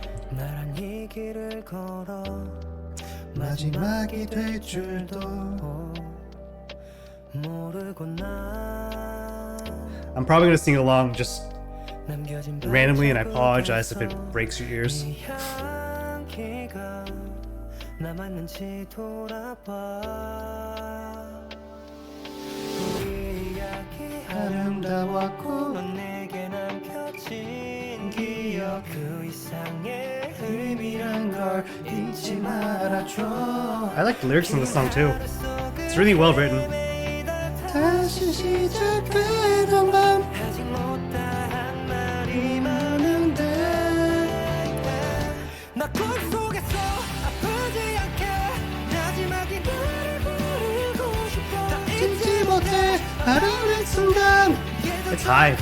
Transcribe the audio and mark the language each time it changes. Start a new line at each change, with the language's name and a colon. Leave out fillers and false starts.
Korean: 나란 이 길을 걸어 마지막이 될 줄도 모르고 나
English: I'm probably gonna sing along just
Korean: 남겨진
English: randomly, and I apologize if it breaks your ears.
Korean: 이 향기가 남았는지 돌아봐 우리 이야기 아름다웠고 넌 내게 남겨진 기억 그 이상의 의미란 걸 잊지 말아줘
English: I like the lyrics in the song too. It's really well written.
Korean: 다시 시작되던 밤 아직 못다한 말이 많은데 나 꿈속에서 아프지 않게 마지막에 너를 부르고 싶어 다 잊지 못해 바라는 순간
English: It's high.